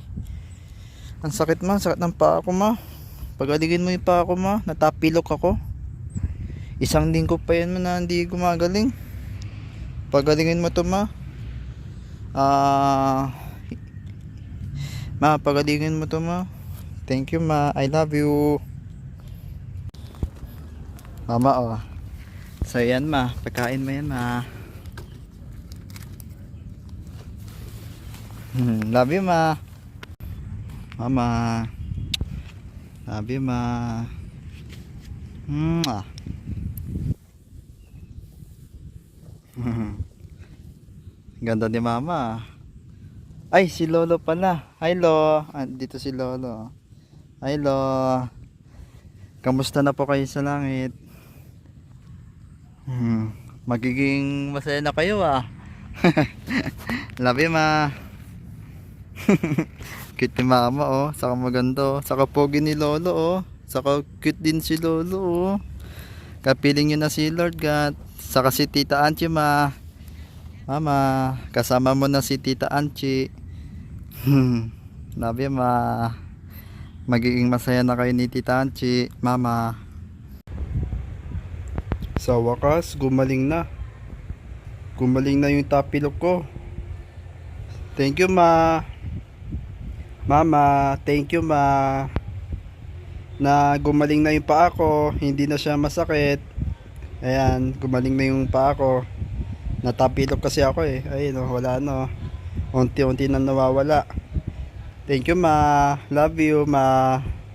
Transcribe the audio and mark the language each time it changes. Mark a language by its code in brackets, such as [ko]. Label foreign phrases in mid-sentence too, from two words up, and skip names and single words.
[tl] Ang sakit ma, sakit ng paa ko ma. Pagalingin mo yung paa ko ma. Natapilok ako. Isang linggo pa yan na hindi gumagaling. Pagalingin mo to ma. Ma, pagalingin mo to ma. [en] Thank you ma. I love you. Mama oh. [tl] So yan ma, pagkain mo yan ma. [en] Love you [tl] ma. [en] Mama. Love you ma. [tl] Mwah. Ganda ni mama. Ay, si Lolo pala. Hi Lo. Dito si Lolo. Hi Lo. Kamusta na po kayo sa langit? Magiging masaya na kayo ah. [en] Love you [tl] ma. Cute ni mama oh. Saka maganda oh. Saka pogi ni Lolo oh. Saka cute din si Lolo oh. Kapiling nyo na si Lord God. Saka si Tita Anchi ma. Mama, kasama mo na si Tita Anchi. [en] Love you ma. [tl] Magiging masaya na kayo ni Tita Anchi, mama. Sa wakas, gumaling na. Gumaling na yung tapilok ko. [en] Thank you ma. Mama, thank you ma. [tl] Na gumaling na yung paa ko, hindi na siya masakit. Ayan, gumaling na yung paa ko. Natapilok kasi ako eh. Ayun, wala no. Unti-unti na nawawala. [en] Thank you ma. Love you ma.